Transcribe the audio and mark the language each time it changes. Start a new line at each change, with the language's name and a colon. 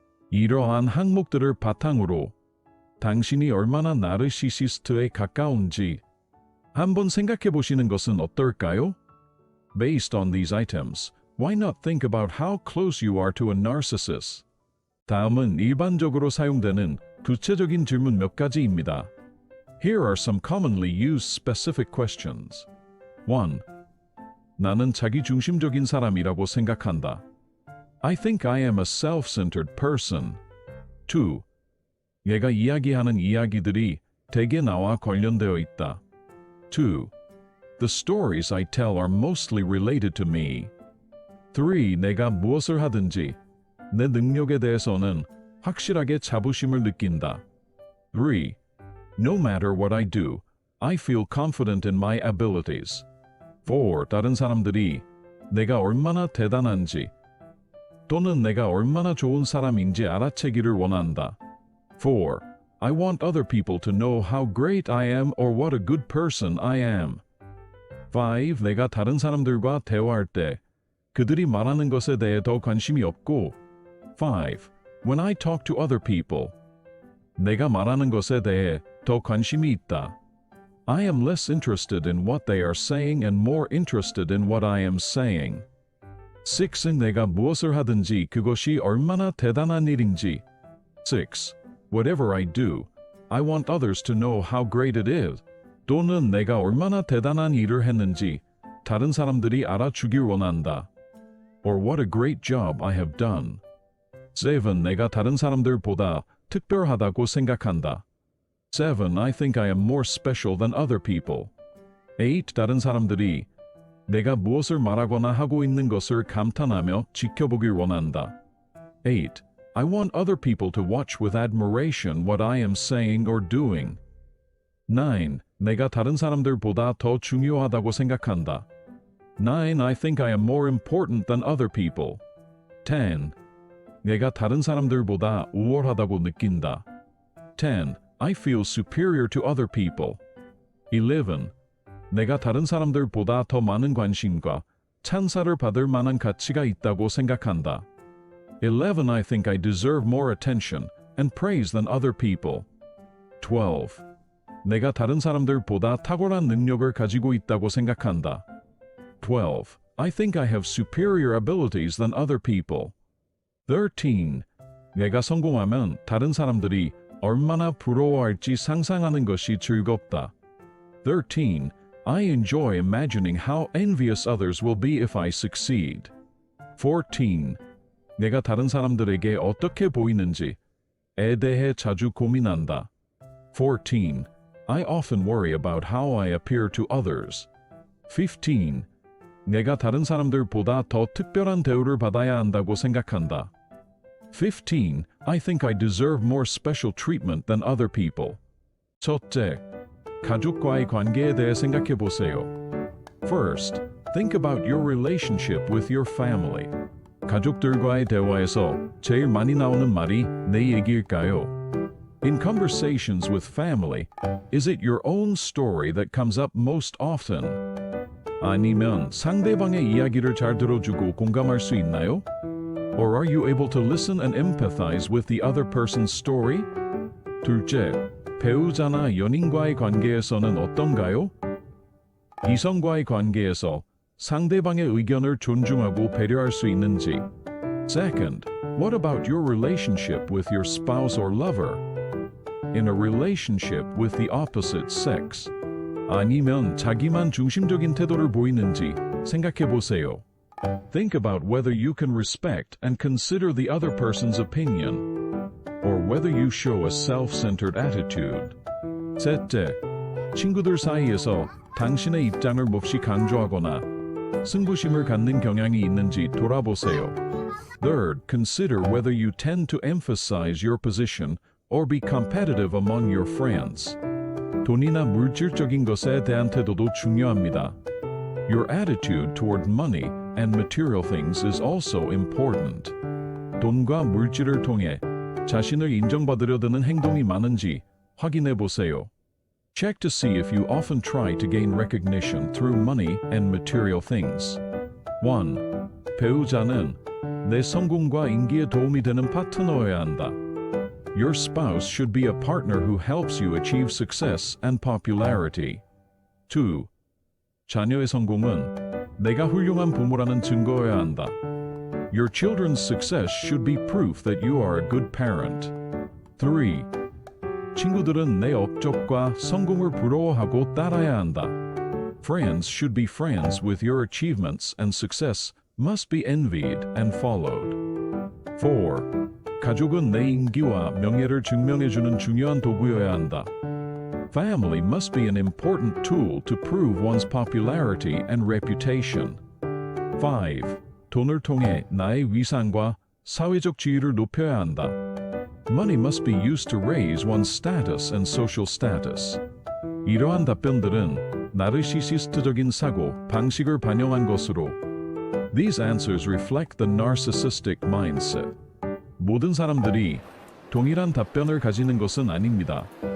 Korean: 이러한 항목들을 바탕으로 당신이 얼마나 나르시시스트에 가까운지 한번 생각해 보시는 것은 어떨까요?
English: Based on these items, why not think about how close you are to a narcissist?
Korean: 다음은 일반적으로 사용되는 구체적인 질문 몇 가지입니다.
English: Here are some commonly used specific questions. 1.
Korean: 나는 자기 중심적인 사람이라고 생각한다.
English: I think I am a self-centered person.
Korean: 2. 얘가 이야기하는 이야기들이 대개 나와 관련되어 있다.
English: 2. The stories I tell are mostly related to me.
Korean: 3. 내가 무엇을 하든지 내 능력에 대해서는 확실하게 자부심을 느낀다.
English: 3. No matter what I do, I feel confident in my abilities.
Korean: 4. 다른 사람들이 내가 얼마나 대단한지 또는 내가 얼마나 좋은 사람인지 알아채기를 원한다.
English: 4. I want other people to know how great I am or what a good person I am.
Korean: 5. 내가 다른 사람들과 대화할 때 그들이 말하는 것에 대해 더 관심이 없고 5.
English: When I talk to other people,
Korean: 내가 말하는 것에 대해 더 관심이 있다.
English: I am less interested in what they are saying and more interested in what I am saying.
Korean: 6. 내가 무엇을 하든지 그것이 얼마나 대단한 일인지.
English: 6. Whatever I do, I want others to know how great it is.
Korean: 또는 내가 얼마나 대단한 일을 했는지 다른 사람들이 알아주길 원한다.
English: Or what a great job I have done.
Korean: 7. 내가 다른 사람들보다 특별하다고 생각한다.
English: 7. I think I am more special than other people.
Korean: 8. 다른 사람들이 내가 무엇을 말하거나 하고 있는 것을 감탄하며 지켜보길 원한다.
English: 8. I want other people to watch with admiration what I am saying or doing.
Korean: 9. 내가 다른 사람들보다 더 중요하다고 생각한다.
English: 9. I think I am more important than other people.
Korean: 10. 내가 다른 사람들보다 우월하다고 느낀다.
English: 10. I feel superior to other people.
Korean: 11. 내가 다른 사람들보다 더 많은 관심과 찬사를 받을 만한 가치가 있다고 생각한다.
English: 11. I think I deserve more attention and praise than other people.
Korean: 12. 내가 다른 사람들보다 탁월한 능력을 가지고 있다고 생각한다.
English: 12. I think I have superior abilities than other people.
Korean: 13. 내가 성공하면 다른 사람들이 얼마나 부러워할지 상상하는 것이 즐겁다.
English: 13. I enjoy imagining how envious others will be if I succeed.
Korean: 14. 내가 다른 사람들에게 어떻게 보이는지에 대해 자주 고민한다.
English: 14. I often worry about how I appear to others.
Korean: 15. 내가 다른 사람들보다 더 특별한 대우를 받아야 한다고 생각한다.
English: 15. I think I deserve more special treatment than other people.
Korean: 첫째, 가족과의 관계에 대해 생각해 보세요.
English: First, think about your relationship with your family.
Korean: 가족들과의 대화에서 제일 많이 나오는 말이 내 얘기일까요?
English: In conversations with family, is it your own story that comes up most often?
Korean: 아니면 상대방의 이야기를 잘 들어주고 공감할 수 있나요?
English: Or are you able to listen and empathize with the other person's story?
Korean: 둘째, 배우자나 연인과의 관계에서는 어떤가요? 이성과의 관계에서 상대방의 의견을 존중하고 배려할 수 있는지.
English: Second, what about your relationship with your spouse or lover? In a relationship with the opposite sex.
Korean: 아니면 자기만 중심적인 태도를 보이는지 생각해 보세요.
English: Think about whether you can respect and consider the other person's opinion, or whether you show a self-centered attitude.
Korean: 셋째, 친구들 사이에서 당신의 입장을 몹시 강조하거나 승부심을 갖는 경향이 있는지 돌아보세요.
English: Third, consider whether you tend to emphasize your position or be competitive among your friends.
Korean: 돈이나 물질적인 것에 대한 태도도 중요합니다.
English: Your attitude toward money and material things is also important.
Korean: 돈과 물질을 통해 자신을 인정받으려 드는 행동이 많은지 확인해 보세요.
English: Check to see if you often try to gain recognition through money and material things.
Korean: 1. 배우자는 내 성공과 인기에 도움이 되는 파트너여야 한다.
English: Your spouse should be a partner who helps you achieve success and popularity.
Korean: 2. 자녀의 성공은 내가 훌륭한 부모라는 증거여야 한다.
English: Your children's success should be proof that you are a good parent.
Korean: 3. 친구들은 내 업적과 성공을 부러워하고 따라야 한다.
English: Friends should be friends with your achievements and success must be envied and followed. 4.
Korean: 가족은 내 인기와 명예를 증명해주는 중요한 도구여야 한다.
English: Family must be an important tool to prove one's popularity and reputation.
Korean: 5. 돈을 통해 나의 위상과 사회적 지위를 높여야 한다.
English: Money must be used to raise one's status and social status.
Korean: 이러한 답변들은 나르시시스트적인 사고 방식을 반영한 것으로
English: These answers reflect the narcissistic mindset.
Korean: 모든 사람들이 동일한 답변을 가지는 것은 아닙니다.